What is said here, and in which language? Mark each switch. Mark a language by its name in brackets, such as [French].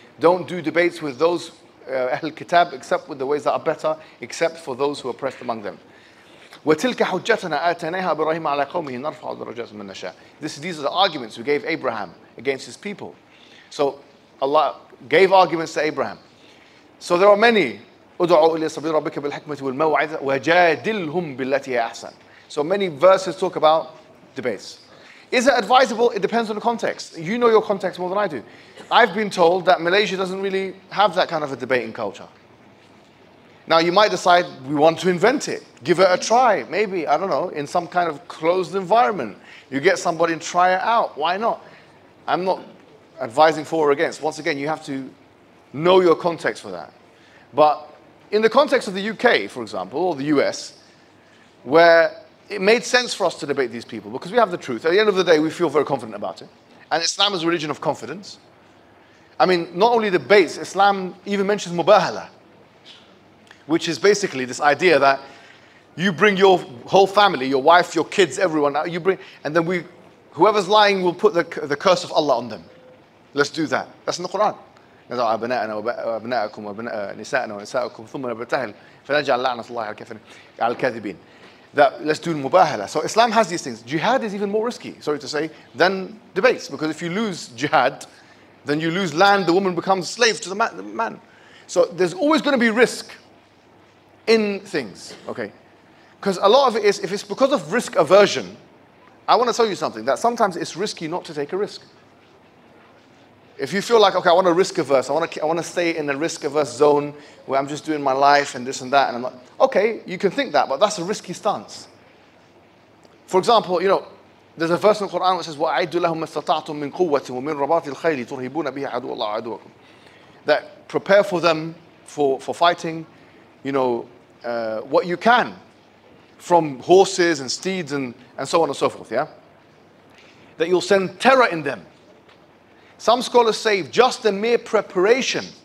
[English] Don't do debates with those Ahl Kitab except with the ways that are better, except for those who are oppressed among them. [Arabic] وَتِلْكَ حُجَّتَنَا آتَيْنَاهَا إِبْرَاهِيمَ عَلَى قَوْمِهِ نَرْفَعُ دَرَجَاتٍ مَنْ نَشَاءُ. [English] These are the arguments we gave Abraham against his people. So Allah gave arguments to Abraham. So there are many. [Arabic] ادعوا إلى سبيل ربك بالحكمة والموعظة وجادلهم بالتي هي أحسن. [English] So many verses talk about debates. Is it advisable? It depends on the context. You know your context more than I do. I've been told that Malaysia doesn't really have that kind of a debating culture. Now you might decide we want to invent it. Give it a try. Maybe, I don't know, in some kind of closed environment. You get somebody and try it out. Why not? I'm not advising for or against. Once again, you have to know your context for that. But in the context of the UK, for example, or the US, where it made sense for us to debate these people because we have the truth. At the end of the day, we feel very confident about it. And Islam is a religion of confidence. I mean, not only debates, Islam even mentions mubahala, which is basically this idea that you bring your whole family, your wife, your kids, everyone, you bring, and then whoever's lying will put the curse of Allah on them. Let's do that. That's in the Quran. [Arabic] نزع أبناءنا وأبناءكم وأبناء نساءنا ونساءكم ثم نبتهل فنجعل لعنة الله على الكاذبين. [English] That let's do mubahala. So Islam has these things. Jihad is even more risky, sorry to say, than debates, because if you lose jihad, then you lose land. The woman becomes slave to the man. So there's always going to be risk in things, okay? Because a lot of it is, if it's because of risk aversion, I want to tell you something, that sometimes it's risky not to take a risk. If you feel like, okay, I want a risk averse, I want to stay in a risk averse zone where I'm just doing my life and this and that, and I'm like, okay, you can think that, but that's a risky stance. For example, you know, there's a verse in the Quran that says, [Arabic] وَأَعِدُّ لَهُمْ مَسْتَطَعْتُم مِّن قُوَّةٍ وَمِن رَبَاطِ الْخَيْلِ تُرْهِبُونَ بِهِ عَدُوَّ اللَّهِ عَدُوَّكُمْ. [English] That prepare for them for fighting, you know, what you can from horses and steeds and so on and so forth, yeah? That you'll send terror in them. Some scholars say just the mere preparation.